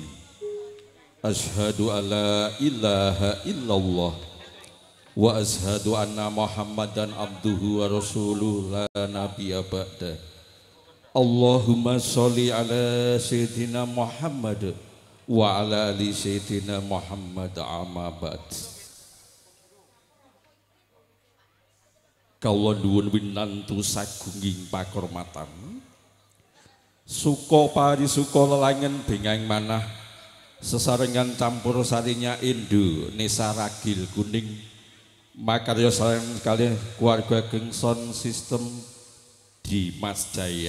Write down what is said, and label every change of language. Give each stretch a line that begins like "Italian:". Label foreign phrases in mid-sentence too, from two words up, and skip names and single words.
Arabic: أشهد أن لا إله إلا الله وأشهد أن محمدا عبده ورسوله لا نبي بعده. اللهم صل على سيدنا محمد وعلى آل سيدنا محمد أما بعد.
Javanese: Kawula nuwun winantu sagunging pakurmatan suka parisuka lelangen bengang manah sesarengan campur sarinya Indonesia ragil kuning makarya sekalian keluarga Gengson Sistem di Mas Jaya.